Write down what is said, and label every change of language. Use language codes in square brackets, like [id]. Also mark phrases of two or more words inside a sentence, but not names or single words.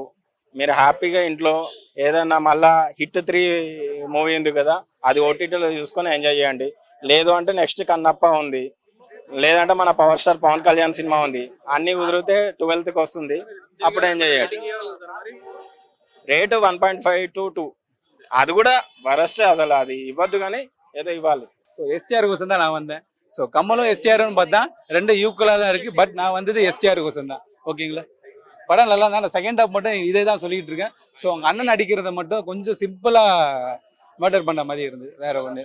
[te] మీరు హ్యాపీగా ఇంట్లో ఏదైనా మళ్ళా హిట్ 3 మూవీ ఉంది కదా, అది ఓటీటీలో చూసుకొని ఎంజాయ్ చేయండి. లేదు అంటే నెక్స్ట్ కన్నప్ప ఉంది, లేదంటే మన [en] power star [te] పవన్ కళ్యాణ్ సినిమా ఉంది. అన్ని కుదిరితే 12th కి వస్తుంది, అప్పుడు ఎంజాయ్ చేయండి. రేటు 1.5 to 2, [ta] அது கூட வரஸ்ட். [te] అసలు అది ఇవ్వద్దు కానీ [ta] ஏதோ இவ்வாள். ஸோ எஸ்டிஆர் கோசம் தான் நான் வந்தேன். ஸோ கமலும் எஸ்டிஆர்னு பார்த்தா ரெண்டு ஈக்குவலாக தான் இருக்குது. பட் நான் வந்தது எஸ்டிஆர் கோசம் தான். ஓகேங்களா, படம் நல்லா தான். நான் [en] second half [ta] மட்டும் இதே தான் சொல்லிட்டு இருக்கேன். ஸோ அவங்க அண்ணன் அடிக்கிறத மட்டும் கொஞ்சம் சிம்பிளாக மர்டர் பண்ண மாதிரி இருந்தது, வேற ஒன்று.